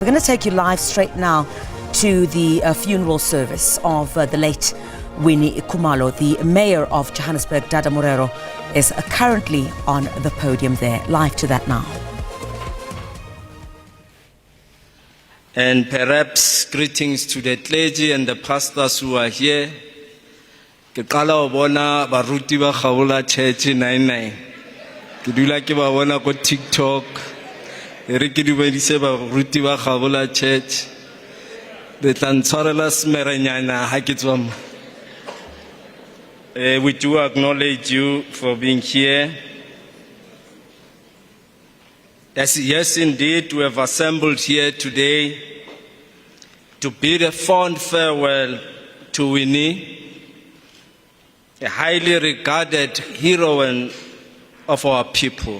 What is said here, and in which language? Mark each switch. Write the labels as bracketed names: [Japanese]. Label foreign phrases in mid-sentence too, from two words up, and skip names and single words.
[English] We're going to take you live straight now to the funeral service of the late Winnie Khumalo. The mayor of Johannesburg, Dada Morero, is currently on the podium there. Live to that now. And perhaps greetings to the clergy and the pastors who are here. [Southern Sotho] Ke qala ho bona baruti ba Khaola Church 99. Ke dula ke ba bona ko TikTok. Re ke dumedise baruti ba Khaola Church. Le tla ntshwarela smerenyana ha ke tswa mo. [English] We do acknowledge you for being here. Yes, indeed, we have assembled here today to bid a fond farewell to Winnie, a highly regarded heroine of our people.